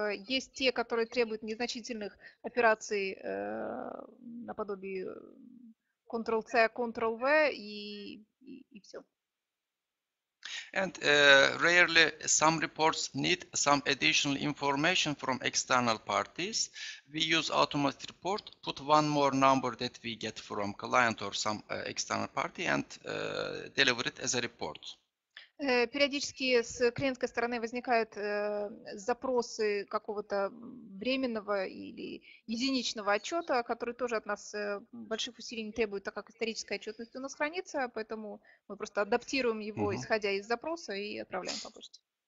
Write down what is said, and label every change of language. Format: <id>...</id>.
<ru>Есть те, которые требуют незначительных операций наподобие Ctrl-C, Ctrl-V и все.</ru> <en>And rarely some reports need some additional information from external parties. We use automatic report, put one more number that we get from client or some external party and deliver it as a report.</en> <ru>Периодически с клиентской стороны возникают запросы какого-то временного или единичного отчета, который тоже от нас больших усилий не требует, так как историческая отчетность у нас хранится, поэтому мы просто адаптируем его, исходя из запроса, и отправляем по почте.</ru>